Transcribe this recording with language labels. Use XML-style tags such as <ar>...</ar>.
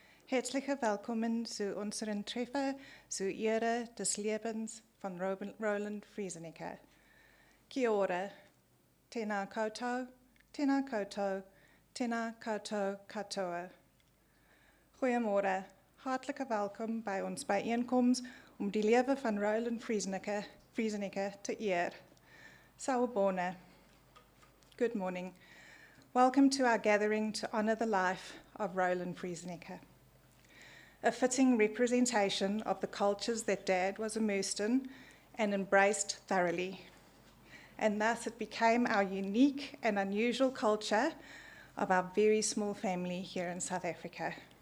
<de>Herzlich willkommen zu unserem Treffer zur Ehre des Lebens von Roland Friesenecker.</de> <mi>Kia ora, tēnā koutou, tēnā koutou, tēnā koutou katoa.</mi> <af>Goeiemorgen, hartelijk welkom bij ons bijeenkomst om die leven van Roland Friesenecker te eer.</af> <zu>Sawubona.</zu> <en>Good morning. Welcome to our gathering to honour the life of Roland Friesenecker, a fitting representation of the cultures that Dad was immersed in and embraced thoroughly. And thus it became our unique and unusual culture of our very small family here in South Africa.</en>